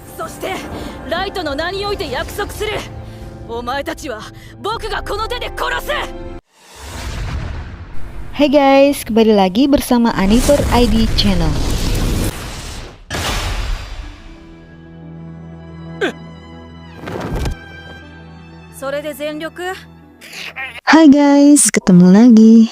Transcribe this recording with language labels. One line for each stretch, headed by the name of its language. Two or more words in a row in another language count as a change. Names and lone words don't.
Japanese: としてライトの名において約束する。お前たちは僕がこの手で殺す。
Indonesian: Hai guys, kembali lagi bersama Aniver ID Channel. Hai guys, ketemu lagi.